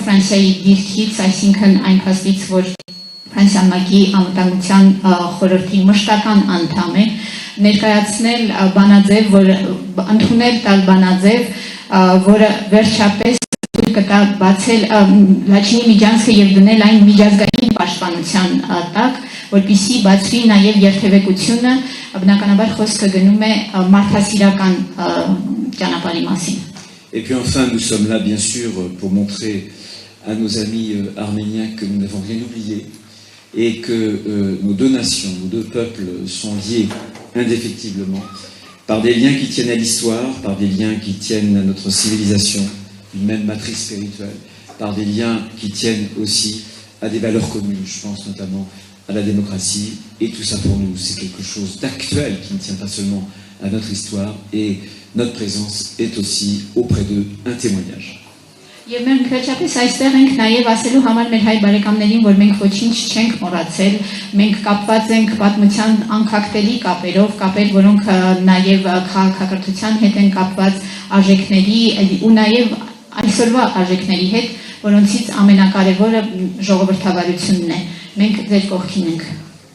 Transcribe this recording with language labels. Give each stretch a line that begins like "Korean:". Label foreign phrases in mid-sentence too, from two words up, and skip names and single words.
Armenian: Ֆրանսիայի դիրքից, այսինքն այն փաստից, որ Ֆրանսիան ՄԱԿ-ի անվտանգության խորհրդի մշտական անդամ է, ներկայացնել բանաձև, ընդունել տալ բանաձև, որը վերջապես կտա բացել Լաչինի միջանցքը եւ դնել այն միջազգային պաշտպանության տակ, որպեսզի բացվի նաեւ երթևեկությունը, բնականաբար խոսքը գնում է մարդասիրական ճանապարհի մասին.
French: Et puis enfin, nous sommes là bien sûr pour montrer à nos amis arméniens que nous n'avons rien oublié et que nos deux nations, nos deux peuples sont liés indéfectiblement par des liens qui tiennent à l'histoire, par des liens qui tiennent à notre civilisation, une même matrice spirituelle, par des liens qui tiennent aussi à des valeurs communes, je pense notamment à la démocratie, et tout ça pour nous, c'est quelque chose d'actuel qui ne tient pas seulement à notre histoire, et notre présence est aussi auprès d'eux un témoignage.
Armenian: Եվ մենք վերջապես այստեղ ենք նաև ասելու համար մեր հայ բարեկամներին, որ մենք ոչինչ չենք մոռացել, մենք կապված ենք պատմության անկախտելի կապերով, կապեր, որոնք նաև քաղաքակրթության հետ են կապված արժեքների ու նաև այսօրվա արժեքների հետ, որոնցից ամենակարևորը ժողովրդավարությունն է։ Մենք ձեր կողքին ենք։